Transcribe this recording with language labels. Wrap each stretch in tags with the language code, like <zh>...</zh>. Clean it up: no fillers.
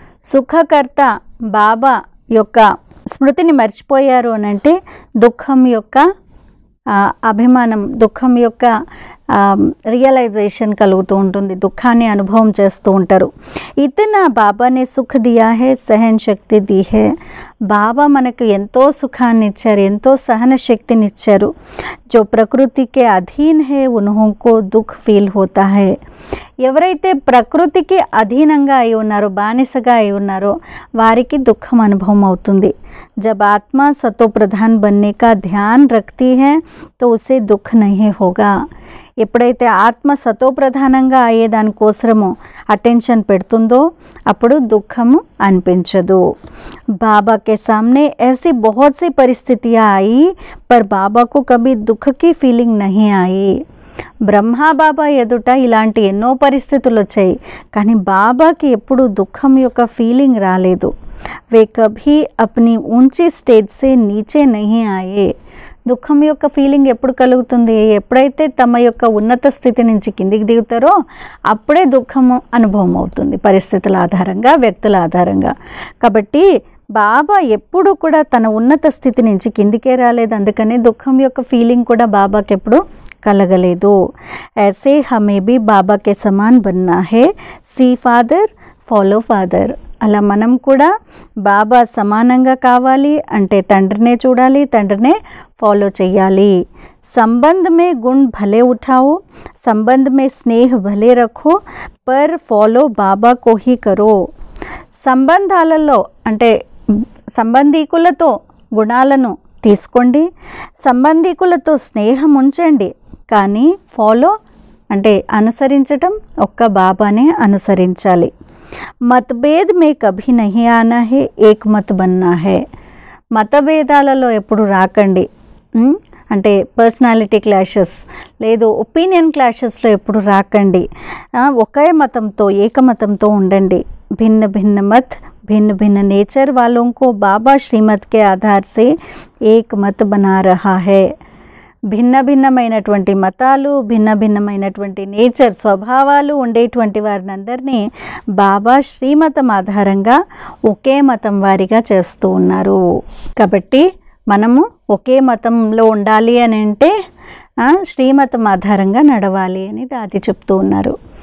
<te>సుఖకర్త బాబా యొక్క స్మృతిని మర్చిపోయారు అని అంటే దుఃఖం యొక్క అభిమానం, దుఃఖం యొక్క రియలైజేషన్ కలుగుతూ ఉంటుంది, దుఃఖాన్ని అనుభవం చేస్తూ ఉంటారు.</te> <hi>ఇతనా బాబానే సుఖ దియా హే సహన శక్తి दी है.</hi> <te>బాబా మనకు ఎంతో సుఖాన్ని ఇచ్చారు, ఎంతో సహన శక్తిని ఇచ్చారు.</te> <hi>जो प्रकृति के अधीन है उन्होंको दुख फील होता है.</hi> <te>ఎవరైతే ప్రకృతికి అధీనంగా అయి ఉన్నారో, బానిసగా అయి ఉన్నారో వారికి దుఃఖం అనుభవం అవుతుంది.</te> <hi>जब आत्मा सतो प्रधान बनने का ध्यान रखती है तो उसे दुख नहीं होगा.</hi> <te>ఎప్పుడైతే ఆత్మ సతో ప్రధానంగా అయ్యే దానికోసము అటెన్షన్ పెడుతుందో అప్పుడు దుఃఖము అనిపించదు.</te> <hi>बाबा के सामने ऐसी बहुत सी परिस्थितियाँ आई पर बाबा को कभी दुख की फीलिंग नहीं आई.</hi> <te>బ్రహ్మా బాబా ఎదుట ఇలాంటి ఎన్నో పరిస్థితులు వచ్చాయి, కానీ బాబాకి ఎప్పుడు దుఃఖం యొక్క ఫీలింగ్ రాలేదు.</te> <hi>वे कभी अपनी ऊंची स्टेज से नीचे नहीं आए.</hi> <te>దుఃఖం యొక్క ఫీలింగ్ ఎప్పుడు కలుగుతుంది? ఎప్పుడైతే తమ యొక్క ఉన్నత స్థితి నుంచి కిందికి దిగుతారో అప్పుడే దుఃఖము అనుభవం అవుతుంది, పరిస్థితుల ఆధారంగా, వ్యక్తుల ఆధారంగా. కాబట్టి బాబా ఎప్పుడు కూడా తన ఉన్నత స్థితి నుంచి కిందికే రాలేదు, అందుకనే దుఃఖం యొక్క ఫీలింగ్ కూడా బాబాకి ఎప్పుడు కలగలేదు.</te> <hi>ऐसे हमें भी बाबा के समान बनना है.</hi> <en>See father follow father.</en> <te>అలా మనం కూడా బాబా సమానంగా కావాలి అంటే తండ్రినే చూడాలి, తండ్రినే ఫాలో చేయాలి.</te> <hi>संबंध में गुण भले उठाओ, संबंध में स्नेह भले रखो, पर फॉलो बाबा को ही करो.</hi> <te>సంబంధాలలో అంటే సంబంధీకులతో గుణాలను తీసుకోండి, సంబంధీకులతో స్నేహం ఉంచండి, కానీ ఫాలో అంటే అనుసరించటం ఒక్క బాబానే అనుసరించాలి.</te> <hi>मतभेद में कभी नहीं आना है, एक मत बनना है.</hi> <te>మతభేదాలలో ఎప్పుడు రాకండి, అంటే పర్సనాలిటీ క్లాషెస్ లేదు ఒపీనియన్ క్లాషెస్లో ఎప్పుడు రాకండి. ఒకే మతంతో ఏకమతంతో ఉండండి.</te> <hi>भिन्न भिन्न मत, भिन्न भिन्न नेचर वालों को बाबा श्रीमत के आधार से एक मत बना रहा है.</hi> <te>భిన్న భిన్నమైనటువంటి మతాలు, భిన్న భిన్నమైనటువంటి నేచర్ స్వభావాలు ఉండేటువంటి వారిని అందరినీ బాబా శ్రీమతం ఆధారంగా ఒకే మతం వారిగా చేస్తూ ఉన్నారు. కాబట్టి మనము ఒకే మతంలో ఉండాలి అని అంటే శ్రీమతం ఆధారంగా నడవాలి అని దాది చెప్తూ ఉన్నారు.</te>